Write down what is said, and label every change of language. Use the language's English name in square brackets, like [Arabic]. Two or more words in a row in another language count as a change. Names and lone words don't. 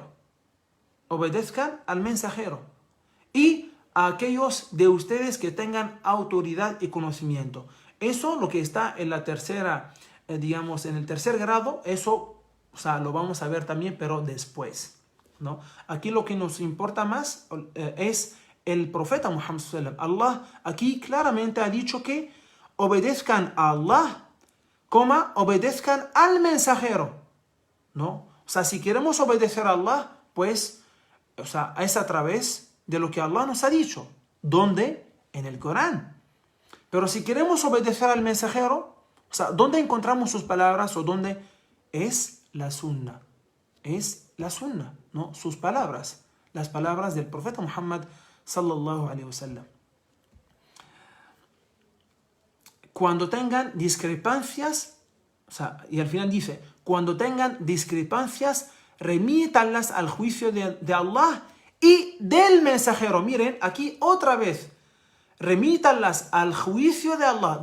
[Spanish] Obedezcan al mensajero. Y a aquellos de ustedes que tengan autoridad y conocimiento. Eso, lo que está en la tercera, digamos, en el tercer grado, eso, o sea, lo vamos a ver también, pero después, ¿no? Aquí lo que nos importa más es el profeta Muhammad [Arabic] صلى الله عليه وسلم. [Spanish] Allah aquí claramente ha dicho que obedezcan a Allah, obedezcan al mensajero, ¿no? O sea, si queremos obedecer a Allah, pues, o sea, es a través de lo que Allah nos ha dicho. ¿Dónde? En el Corán. Pero si queremos obedecer al mensajero, o sea, ¿dónde encontramos sus palabras o dónde? Es la sunna. Es la sunna, ¿no? Sus palabras, las palabras del profeta Muhammad [Arabic] صلى الله عليه وسلم. [Spanish] Cuando tengan discrepancias, o sea, y al final dice, cuando tengan discrepancias, remítanlas al juicio de Allah y del mensajero. Miren, aquí otra vez, remítanlas al juicio de Allah.